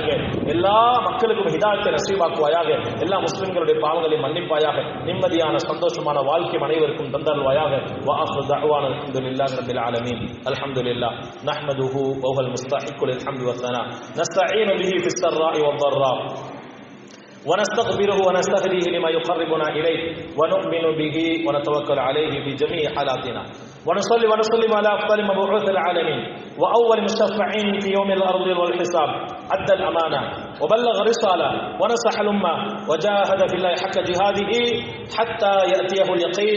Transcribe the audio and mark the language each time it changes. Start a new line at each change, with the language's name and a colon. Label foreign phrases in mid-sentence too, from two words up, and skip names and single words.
Tamil: எல்லா மக்களுக்கும் ஹிதாயத்தை நசீபாக்குவாயாக. எல்லா முஸ்லிம்களுடைய பாவங்களை மன்னிப்பாயாக. நிம்மதியான சந்தோஷமான வாழ்க்கை அனைவருக்கும் தந்தாள்வாயாக.
Arabic: وآخر دعوانا الحمد لله رب العالمين. الحمد لله نحمده وهو المستحق للحمد والثناء نستعين به في السراء و ضرّا ونستغفره ونستهديه لما يقربنا إليه ونؤمن به ونتوكل عليه في جميع حالاتنا ونصلي ونسلم على أفضل مبعوث العالمين وأول مشفعين في يوم الأرض والحساب. أدى الأمانة وبلغ الرسالة ونصح الأمة وجاهد في الله حق جهاده حتى يأتيه اليقين.